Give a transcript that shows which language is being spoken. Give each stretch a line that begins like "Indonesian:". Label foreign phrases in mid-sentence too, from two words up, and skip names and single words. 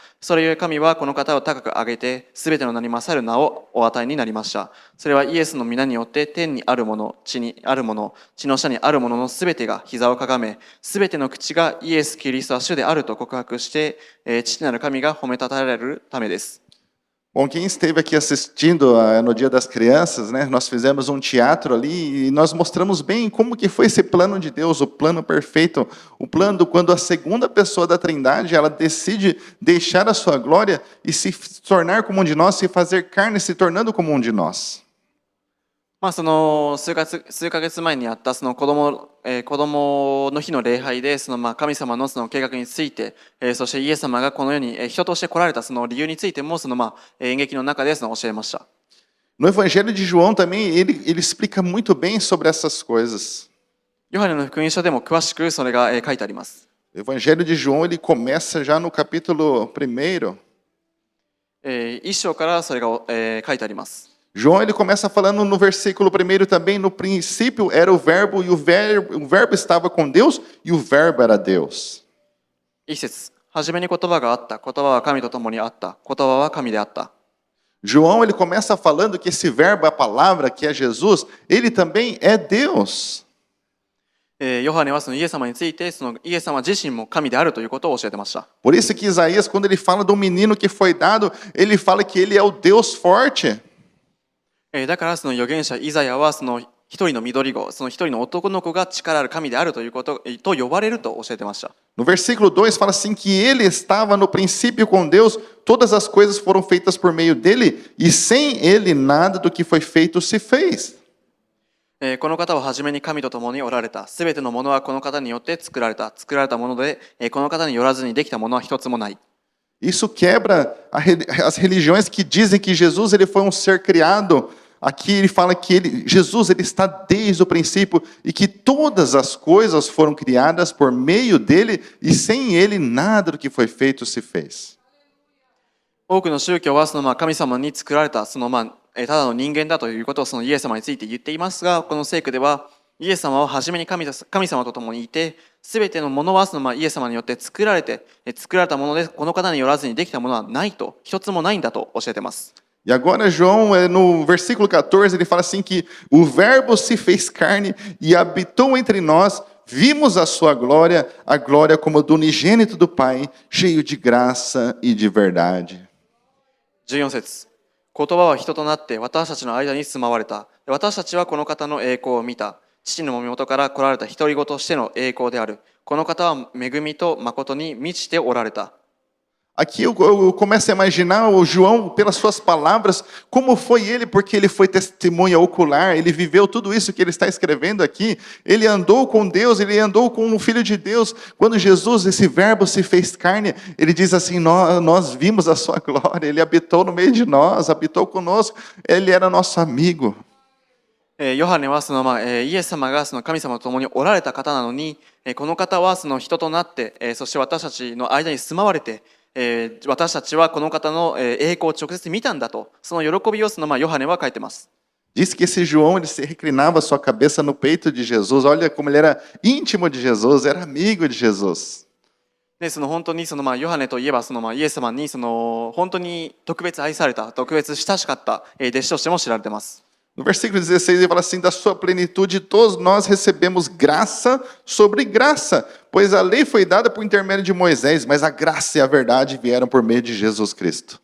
Japanese: それゆえ神はこの方を高く上げて、すべての名に勝る名をお与えになりました。それはイエスの皆によって天にあるもの、地にあるもの、地の下にあるもののすべてが膝をかがめ、すべての口がイエス・キリストは主であると告白して、父なる神が褒めたたえられるためです。
Portuguese: Bom, quem esteve aqui assistindo no Dia das Crianças, né, nós fizemos um teatro ali e nós mostramos bem como que foi esse plano de Deus, o plano perfeito, o plano quando a segunda pessoa da Trindade, ela decide deixar a sua glória e se tornar como um de nós, se fazer carne, se tornando como um de nós.
Japanese: その数ヶ月前にあったその子供の日の礼拝で神様のその計画について、そしてイエス様がこの世に人として来られたその理由についても演劇の中で教えました。
Portuguese: No Evangelho de João também ele explica muito bem sobre essas coisas.
Japanese: ヨハネの福音書でも詳しくそれが書いてあります。
Portuguese: O Evangelho de João ele começa já no capítulo 1.
Japanese: 一章からそれが書いてあります。
Portuguese: João ele começa falando no versículo 1 também, no princípio era o verbo e o verbo estava com Deus e o verbo era Deus.
Japanese: 一節、はじめに言葉があった、言葉は神と共にあった、言葉は神であった。
Portuguese: João ele começa falando que esse verbo, a palavra que é Jesus, ele também é Deus.
Japanese: ヨハネはそのイエス様についてイエス様自身も神であるということを教えてました。
Portuguese: Por isso que Isaías, quando ele fala do menino que foi dado, ele fala que ele é o Deus forte.
Japanese: だからその預言者イザヤはその一人の緑子、その一人の男の子が力ある神であるということと呼ばれると教えてました。
Portuguese: No versículo 2 fala assim que ele estava no princípio com Deus, todas as coisas foram feitas por meio dele, e sem ele nada do que foi feito se fez.
Japanese: この方は初めに神と共におられた。すべてのものはこの方によって作られた。作られたもので、この方によらずにできたものは一つもない。
Portuguese: Isso quebra as religiões que dizem que Jesus ele foi um ser criado. Aqui ele fala que Jesus ele está desde o princípio e que todas as coisas foram criadas por meio dele e sem ele nada do que foi feito se fez.
Japanese: 多くの宗教は神様に作られたただの人間だということをそのイエス様について言っていますが、この聖句ではイエス様は初めに神様と共にいて、すべてのものはイエス様によって作られたもので、この方によらずにできたものはないと、一つもないんだと教えています。
Portuguese: E agora João, no versículo 14, ele fala assim que o verbo se fez carne e habitou entre nós, vimos a sua glória, a glória como do unigênito do Pai, cheio de graça e de verdade.
Japanese: 14 節、言葉は人となって私たちの間に住まわれた。私たちはこの方の栄光を見た。父の身元から来られた独り子としての栄光である。この方は恵みと誠に満ちておられた。
Portuguese: Aqui eu começo a imaginar o João, pelas suas palavras, como foi ele, porque ele foi testemunha ocular, ele viveu tudo isso que ele está escrevendo aqui, ele andou com Deus, ele andou com o Filho de Deus. Quando Jesus, esse verbo, se fez carne, ele diz assim, nós vimos a sua glória, ele habitou no meio de nós, habitou conosco, ele era nosso amigo.
Japanese: ヨハネはイエス様が神様と共におられた方なのに、この方は人となって、そして私たちの間に住まわれて、私たちはこの方の栄光を直接見たんだと、その喜びをヨハネは書いてます。
Portuguese: Diz que esse João ele se reclinava sua cabeça no peito de Jesus. Olha como ele era íntimo de Jesus, era amigo de Jesus.
Japanese: で本当にヨハネといえばイエス様に本当に特別愛された、特別親しかった弟子としても知られています。
Portuguese: No versículo 16 ele fala assim, da sua plenitude todos nós recebemos graça sobre graça, pois a lei foi dada por intermédio de Moisés, mas a graça e a verdade vieram por meio de Jesus Cristo.